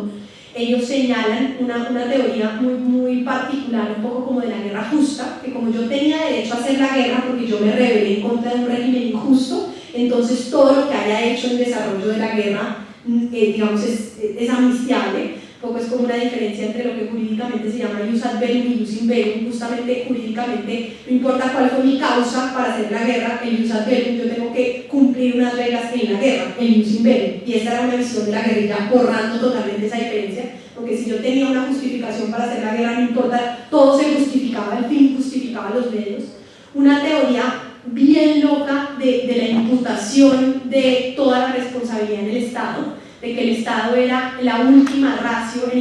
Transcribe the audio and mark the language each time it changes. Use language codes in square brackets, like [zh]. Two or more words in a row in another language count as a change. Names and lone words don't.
[es] Ellos señalan una teoría muy particular, un poco como de la guerra justa, que como yo tenía derecho a hacer la guerra porque yo me rebelé en contra de un régimen injusto, entonces todo lo que haya hecho en desarrollo de la guerra, digamos, es amnistiable. Un poco es como una diferencia entre lo que jurídicamente se llama [la] ius ad bellum [es] y [la] ius in bellum. [es] Justamente jurídicamente no importa cuál fue mi causa para hacer la guerra, el [la] ius ad bellum, [es] yo tengo que cumplir unas reglas en la guerra, el [la] ius in bellum, [es] y esta era una visión de la guerrilla borrando totalmente esa diferencia, porque si yo tenía una justificación para hacer la guerra, no importa, todo se justificaba, el fin justificaba los medios. Una teoría bien loca de la imputación de toda la responsabilidad en el Estado, de que el Estado era la [la] última ratio [es] en